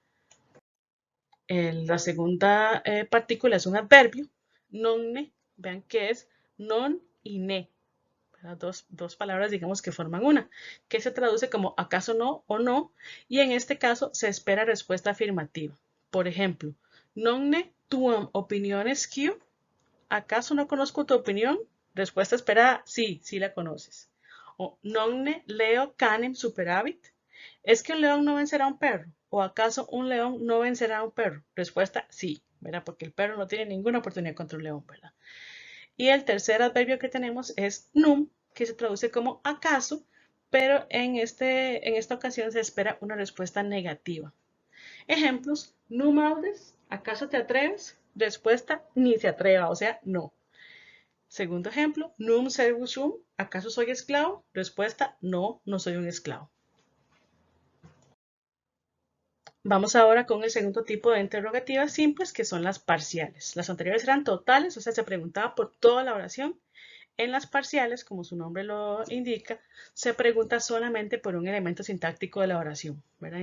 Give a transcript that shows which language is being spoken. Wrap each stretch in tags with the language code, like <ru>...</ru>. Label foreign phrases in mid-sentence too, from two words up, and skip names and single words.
<es>La segunda partícula es un adverbio, nonne, vean que es non y ne. Dos palabras, digamos, que forman una, que se traduce como acaso no o no, y en este caso se espera respuesta afirmativa. Por ejemplo,</es> <la>nonne tuam opiniones Q,</la> <es>¿acaso no conozco tu opinión? Respuesta esperada, sí, sí la conoces.</es> <la>O nonne leo canem superavit,</la> <es>¿es que un león no vencerá a un perro? ¿O acaso un león no vencerá a un perro? Respuesta, sí, ¿verdad? Porque el perro no tiene ninguna oportunidad contra un león, ¿verdad? Y el tercer adverbio que tenemos es num, que se traduce como acaso, pero en esta ocasión se espera una respuesta negativa. Ejemplos,</es> <la>num audes,</la> <es>¿acaso te atreves? Respuesta, ni se atreva, o sea, no. Segundo ejemplo,</es> <la>num servus sum,</la> <es>¿acaso soy esclavo? Respuesta, no, no soy un esclavo. Vamos ahora con el segundo tipo de interrogativas simples, que son las parciales. Las anteriores eran totales, o sea, se preguntaba por toda la oración. En las parciales, como su nombre lo indica, se pregunta solamente por un elemento sintáctico de la oración, ¿verdad?</es>